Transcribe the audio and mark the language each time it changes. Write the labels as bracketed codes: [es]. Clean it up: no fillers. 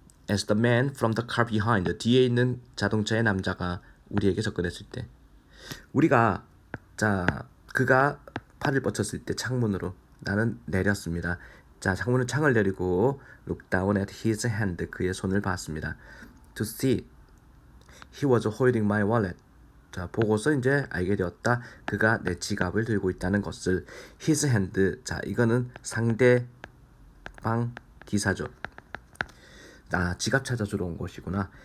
[en] As the man from the car behind [ko] 뒤에 있는 자동차의 남자가 우리에게 접근했을 때 우리가 그가 팔을 뻗쳤을 때 창문으로 나는 내렸습니다. 창문을 내리고 [en] look down at his hand [ko] 그의 손을 봤습니다. [en] To see he was holding my wallet [ko] 보고서 이제 알게 되었다. 그가 내 지갑을 들고 있다는 것을. [en] his hand [ko] 이거는 상대방 기사죠. 지갑 찾아주러 온 것이구나.